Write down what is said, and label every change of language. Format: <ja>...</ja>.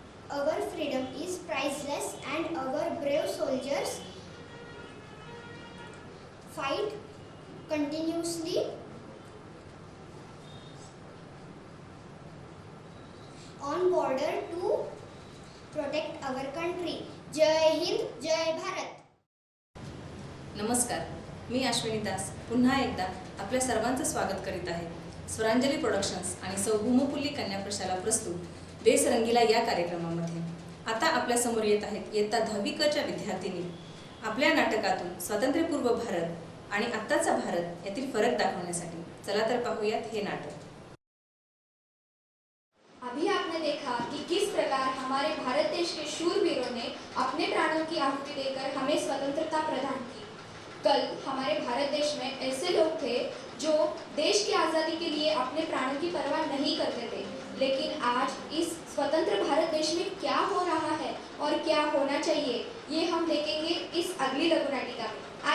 <en>Our freedom is priceless and our brave soldiers fight continuously on border to protect our country. Jai Hind, Jai Bharat.</en> <mr>नमस्कार, मी अश्विनी दास पुन्हा एकदा आपल्या सर्वांचं स्वागत करीत आहे. स्वरांजली प्रोडक्शन्स आणि सौ भूमपुल्ली कन्या प्रशाला प्रस्तुत देश रंगीला या कार्यक्रमामध्ये आता आपल्या समोर येत आहेत इयत्ता 10वी क च्या विद्यार्थिनी. आपल्या नाटकातून स्वातंत्र्यपूर्व भारत आणि आत्ताचा भारत यातील फरक दाखवण्यासाठी चला तर पाहूयात हे नाटक.</mr> <hi>अभी आपने देखा कि किस प्रकार हमारे भारत देश के शूरवीरों ने अपने प्राणों की आहुति देकर हमें स्वतंत्रता प्रदान की. कल हमारे भारत देश में ऐसे लोग थे जो देश की आज़ादी के लिए अपने प्राणों की परवाह नहीं करते थे, लेकिन आज इस स्वतंत्र भारत देश में क्या हो रहा है और क्या होना चाहिए ये हम देखेंगे इस अगली लघु नाटिका में.</hi>